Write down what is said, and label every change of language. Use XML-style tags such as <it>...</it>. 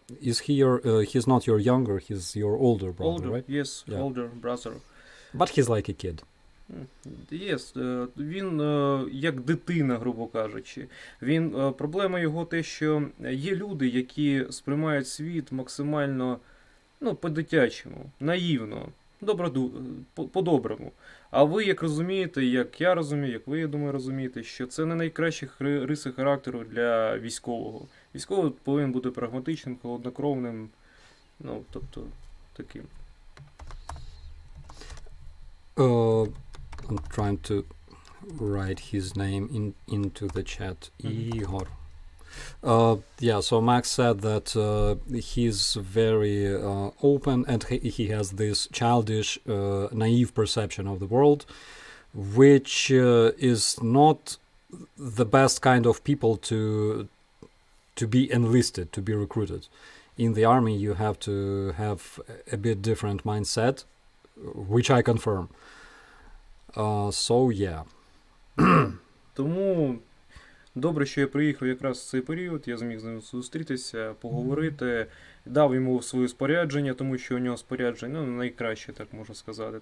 <en>Is he he's not your younger, he's your older brother, right? Yes, yeah. Older brother. But he's like a kid. Yes,</en> <uk>він як дитина, грубо кажучи. Проблема його те, що є люди, які сприймають світ максимально по-дитячому, наївно, по-доброму. А ви, як розумієте, як я розумію, як ви, я думаю, розумієте, що це не найкращі риси характеру для військового. Військовий повинен бути прагматичним, холоднокровним, тобто таким.</uk> <en>I'm trying to write his name into the chat. Igor. So Max said that he's very open and he has this childish, naive perception of the world, which is not the best kind of people to be enlisted, to be recruited. In the army, you have to have a bit different mindset, which I confirm. Yeah.</en> <uk>Тому добре, що я приїхав якраз в цей період, я зміг з ним зустрітися, поговорити, дав йому своє спорядження, тому що у нього спорядження, найкраще, так можна сказати.</uk>